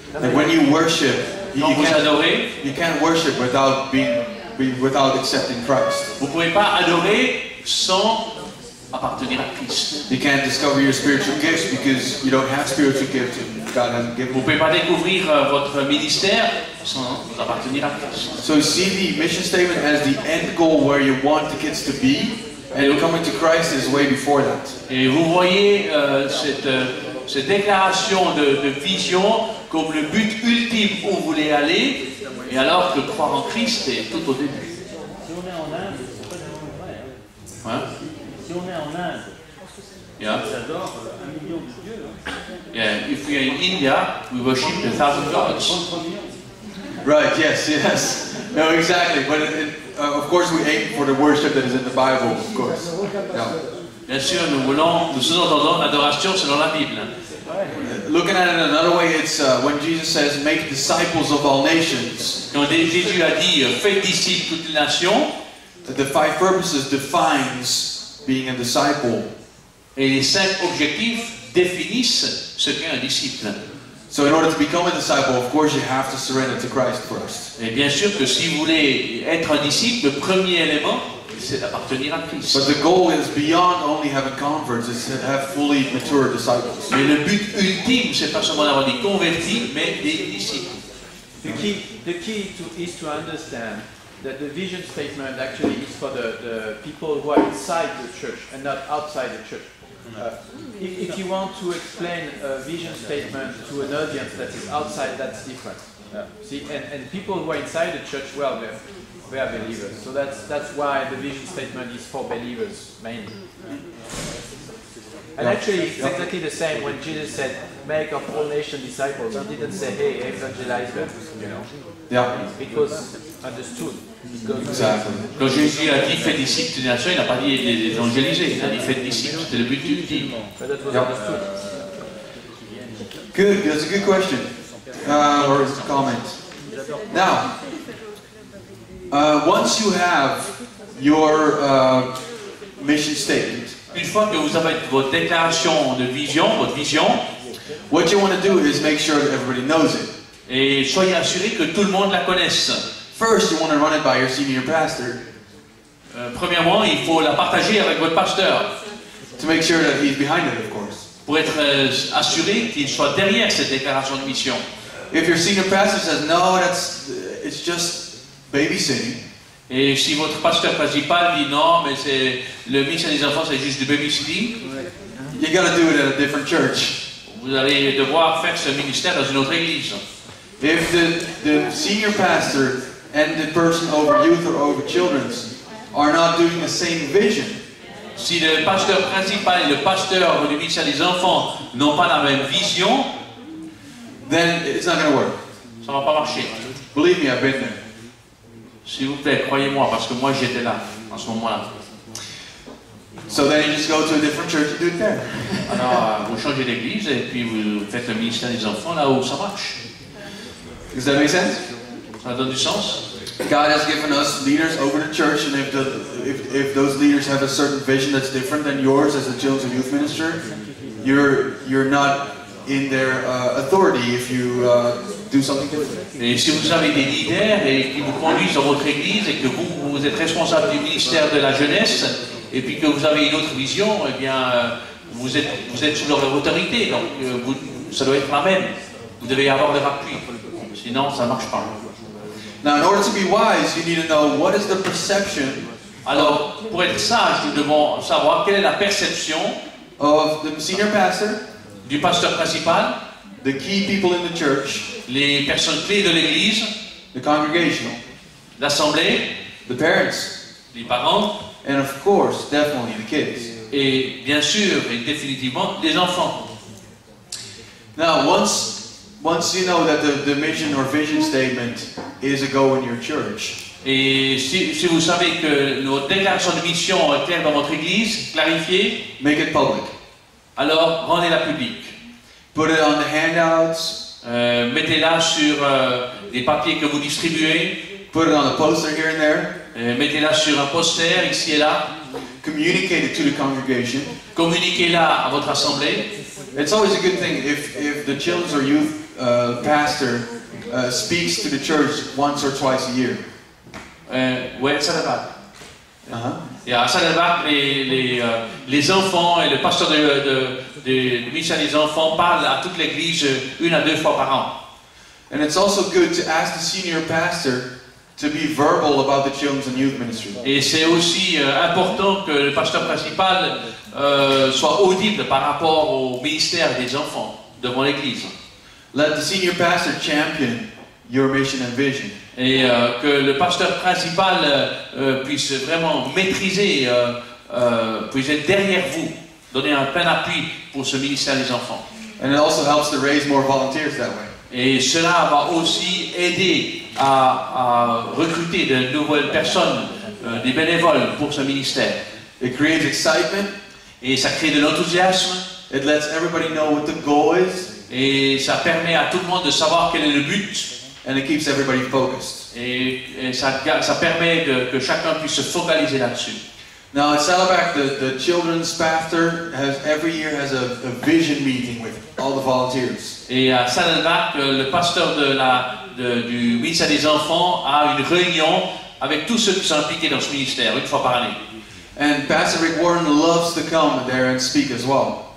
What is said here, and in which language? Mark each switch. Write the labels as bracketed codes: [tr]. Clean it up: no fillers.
[en] Like when you worship, you can't worship without accepting Christ. [fr] Vous ne pouvez pas adorer sans appartenir à Christ. [en] You can't discover your spiritual gifts because you don't have spiritual gifts and God hasn't given [fr] Vous ne [en] you. [fr] pouvez pas découvrir votre ministère sans appartenir à Christ. [en] So see the mission statement as the end goal where you want the kids to be, and coming to Christ is way before that. [fr] Et vous voyez cette déclaration de vision comme le but ultime où vous voulez aller, et alors que croire en Christ est tout au début. Si on est en Inde, c'est pas vraiment vrai. Hein? Si on est en Inde, [en] Yeah. [fr] on adore 1 million de dieux. [en] Yeah. If we are in India, we worship 1,000 gods. Right, yes. No, exactly. But of course we aim for the worship that is in the Bible, of course. Yeah. [fr] Bien sûr, nous sous-entendons l'adoration selon la Bible. [en] Looking at it another way, it's when Jesus says, make disciples of all nations. [fr] Quand Jésus a dit, faites disciples toutes les nations, [en] The 5 purposes defines being a disciple. [fr] et les 5 objectifs définissent ce qu'est un disciple. [en] So in order to become a disciple, of course, you have to surrender to Christ first. [fr] Et bien sûr que si vous voulez être un disciple, le premier élément, c'est d'appartenir à Christ. [en] But the goal is beyond only having converts, it's to have fully mature disciples. [fr] Mais le but ultime, c'est pas seulement d'avoir des convertis, mais des disciples. [en] The key is to understand that the vision statement actually is for the people who are inside the church and not outside the church. If you want to explain a vision statement to an audience that is outside, that's different. See, and people who are inside the church, well, they are believers. So that's why the vision statement is for believers mainly. And actually, it's exactly the same when Jesus said, "Make of all nations disciples." He didn't say, "Hey, evangelize them," you know. Yeah. It was understood. Exactly. [fr] Quand Jésus a dit faites disciples des nations, il n'a pas dit les évangéliser, il a dit faites disciples, c'était le but ultime. [en] But that was understood. Good, that's a good question. Or comment. Now, once you have your mission statement, [fr] Une fois que vous avez votre déclaration de vision, votre vision, [en] what you want to do is make sure that everybody knows it. [fr] et soyez assurés que tout le monde la connaisse. [en] First, you want to run it by your senior pastor [fr] Premièrement, il faut la partager avec votre pasteur [en] to make sure that he's behind it, of course. [fr] pour être assuré qu'il soit derrière cette déclaration de mission. [en] If your senior pastor says, no, it's just babysitting, [fr] Et si votre pasteur principal dit non, mais c'est le ministère des enfants, c'est juste du babysitting, [en] you got to do it at a different church. [fr] vous allez devoir faire ce ministère dans une autre église. [en] If the senior pastor and the person over youth or over children's are not doing the same vision, [fr] Si le pasteur principal et le pasteur du ministère des enfants n'ont pas la même vision, [en] then it's not going to work. [fr] ça ne va pas marcher. [en] Believe me, I've been there. [fr] S'il vous plaît, croyez-moi, parce que moi j'étais là, en ce moment-là. [en] So then you just go to a different church and do it there. [fr] Alors, vous changez d'église et puis vous faites le ministère des enfants là où ça marche. [en] Does that make sense? [fr] Ça donne du sens? [en] God has given us leaders over the church, and if those leaders have a certain vision that's different than yours as a children's youth minister, you're not in their authority if you do something different. [fr] Et si vous avez des leaders et qui vous conduisent dans votre église et que vous êtes responsable du ministère de la jeunesse et puis que vous avez une autre vision, eh bien vous êtes sous leur autorité, donc ça doit être la même. Vous devez avoir leur appui, sinon ça ne marche pas. [en] Now, in order to be wise, you need to know what is the perception [fr] Alors, pour être sage, nous devons savoir quelle est la perception [en] of the senior pastor, [fr] du pasteur principal, [en] the key people in the church, [fr] les personnes clés de l'église, [en] the congregation, [fr] l'assemblée, [en] the parents, [fr] les parents, [en] and of course, definitely the kids. [fr] et bien sûr et définitivement les enfants. [en] Now, once you know that the mission or vision statement is a go in your church, [fr] Et si vous savez que notre déclaration de mission est claire dans votre église, clarifiée, [en] make it public. [fr] alors rendez-la publique. [en] Put it on the handouts, [fr] Mettez-la sur des papiers que vous distribuez, [en] put it on a poster here and there, [fr] mettez-la sur un poster ici et là, [en] communicate it to the congregation. [fr] communiquez-la à votre assemblée. [en] It's always a good thing if the children's or youth pastor speaks to the church once or twice a year. [fr] Ouais, ça va. Uh-huh. Et à Saddleback, les enfants et le pasteur du ministère des enfants parlent à toute l'église 1 à 2 fois par an. [en] And it's also good to ask the senior pastor to be verbal about the children's and youth ministry. [fr] Et c'est aussi important que le pasteur principal soit audible par rapport au ministère des enfants devant l'église. [en] Let the senior pastor champion your mission and vision. [fr] Et que le pasteur principal puisse vraiment maîtriser, puisse être derrière vous, donner un plein appui pour ce ministère des enfants. [en] And it also helps to raise more volunteers that way. [fr] Et cela va aussi aider à recruter de nouvelles personnes, des bénévoles pour ce ministère. [en] It creates excitement. [fr] Et ça crée de l'enthousiasme. [en] It lets everybody know what the goal is. [fr] Et ça permet à tout le monde de savoir quel est le but. [en] And it keeps everybody focused. [fr] Et ça permet que chacun puisse se focaliser là-dessus. [en] Now at Saddleback, the children's pastor every year has a vision meeting with all the volunteers. [fr] Et à Saddleback, le pasteur du ministère des enfants a une réunion avec tous ceux qui sont impliqués dans ce ministère, une fois par année. [en] And Pastor Rick Warren loves to come there and speak as well.